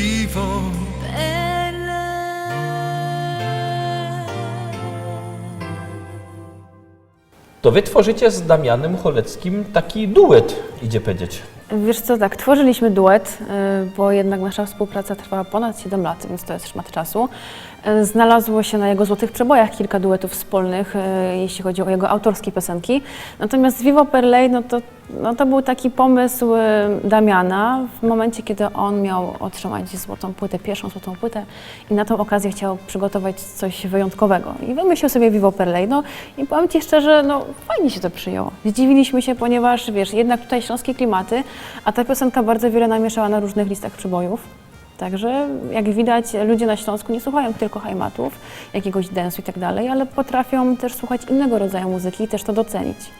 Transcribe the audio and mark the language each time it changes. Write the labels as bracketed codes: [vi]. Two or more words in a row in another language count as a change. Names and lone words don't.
[it] vivo per lei. [pl] To wy tworzycie z Damianem Choleckim taki duet, idzie powiedzieć. Wiesz co, tak, tworzyliśmy duet, bo jednak nasza współpraca trwała ponad 7 lat, więc to jest szmat czasu. Znalazło się na jego złotych przebojach kilka duetów wspólnych, jeśli chodzi o jego autorskie piosenki. Natomiast Vivo per lei, to był taki pomysł Damiana w momencie, kiedy on miał otrzymać złotą płytę, pierwszą złotą płytę i na tą okazję chciał przygotować coś wyjątkowego. I wymyślił sobie Vivo per lei. I powiem Ci szczerze, fajnie się to przyjęło. Zdziwiliśmy się, ponieważ wiesz, jednak tutaj śląskie klimaty, a ta piosenka bardzo wiele namieszała na różnych listach przebojów. Także jak widać, ludzie na Śląsku nie słuchają tylko hajmatów, jakiegoś dance'u i tak dalej, ale potrafią też słuchać innego rodzaju muzyki i też to docenić.